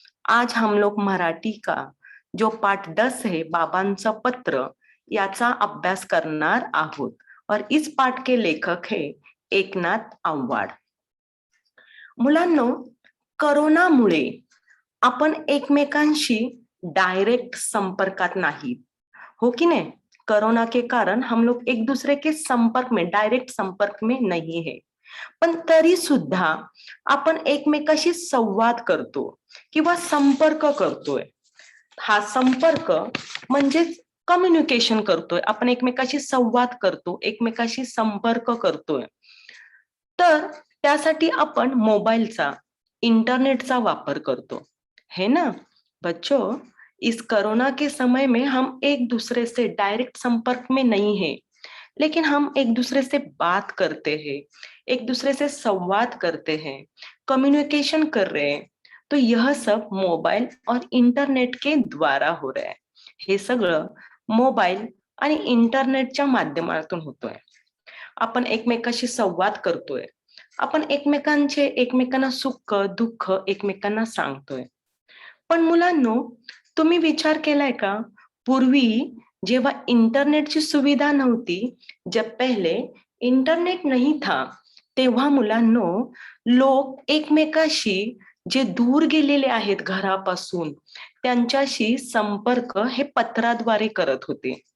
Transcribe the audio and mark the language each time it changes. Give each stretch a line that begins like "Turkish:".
Hindi: आज हम लोग मराठी का जो पाठ 10 है बाबांचं पत्र
Marathi: याचा अभ्यास करणार आहोत
Hindi: और इस पाठ के लेखक है एकनाथ आव्हाड.
Marathi: मुलांनो, कोरोनामुळे आपण एकमेकांशी डायरेक्ट संपर्कात नाही, हो की नहीं? कोरोना के कारण हम लोग एक दूसरे के संपर्क में डायरेक्ट संपर्क में नहीं है, पण तरी सुद्धा आपण एकमेकाशी संवाद करतो किंवा संपर्क करतोय. हा संपर्क म्हणजे कम्युनिकेशन करतोय, आपण एकमेकाशी संवाद करतो, एकमेकाशी संपर्क करतोय. तर त्यासाठी आपण मोबाईलचा, इंटरनेटचा वापर करतो,
Hindi: है ना बच्चों? इस कोरोना के समय में हम एक दूसरे से डायरेक्ट संपर्क में नहीं है, लेकिन हम एक दूसरे से बात करते हैं, एक दूसरे से संवाद करते हैं, कम्युनिकेशन कर रहे हैं. तो यह सब मोबाइल और इंटरनेट के द्वारा हो रहा है.
Marathi: हे सगळं मोबाईल आणि इंटरनेटच्या माध्यमातून होतोय. आपण एकमेकाशी संवाद करतोय, आपण एकमेकांना सुख दुःख एकमेकांना सांगतोय. पण मुलांनो, तुम्ही विचार केलाय का, पूर्वी जेव्हा इंटरनेटची सुविधा नव्हती,
Hindi: जब पहले इंटरनेट नहीं था,
Marathi: तेव्हा मुलांनो लोक एकमेकाशी जे दूर गेलेले आहेत घरापासून त्यांच्याशी संपर्क हे पत्राद्वारे करत होते.